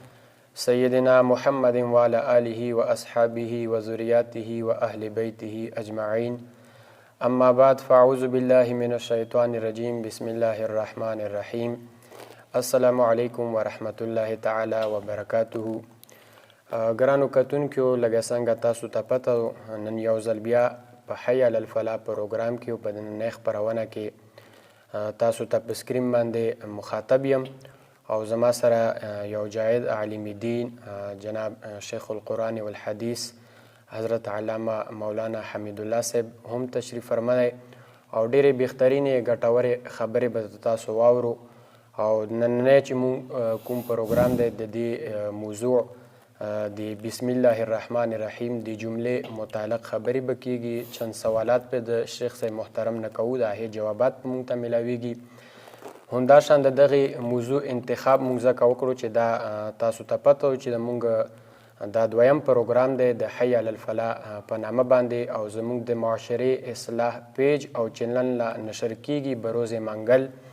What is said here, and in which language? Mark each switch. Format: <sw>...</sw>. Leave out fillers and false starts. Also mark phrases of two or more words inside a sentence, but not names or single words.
<ar>سيدنا محمد وعلى آله وأصحابه وذرياته وأهل بيته أجمعين أما بعد فأعوذ بالله من الشيطان الرجيم بسم الله الرحمن الرحيم السلام عليكم ورحمة الله تعالى وبركاته.</ar> <ps>ګرانو کتونکو لږه څنګه تاسو ته پته نن یو ځل بیا په حي علی الفلاح پروګرام کې او په نننۍ خپرونه کې تاسو ته په سکرین باندې مخاطب یم او زما سره یو جاید عالم دین جناب</ps> <ar>شیخ القرآن والحدیث</ar> <ps>حضرت علامه مولانا حمید الله صاحب هم تشریف فرمایي او ډېرې بهترینې ګټورې خبرې به تاسو واورو. او نننۍ چې مونږ کوم پروګرام دی د دې موضوع د</ps> <ar>بسم الله الرحمن الرحیم</ar> <ps>د جملې متعلق خبرې به کیږي. چند سوالات په د شیخ صاحب محترم نه کوو، د هغې جوابات مونږ ته میلاویږي. همداشان د دغې موضوع انتخاب مونږ ځکه وکړو چې دا تاسو ته پته و چې د مونږ دا دویم پروګرام دی د حي علی الفلاح په نامه باندې او زمونږ د معاشرې اصلاح پیج او چینل لا نشر کیږي بروز منګل.</ps>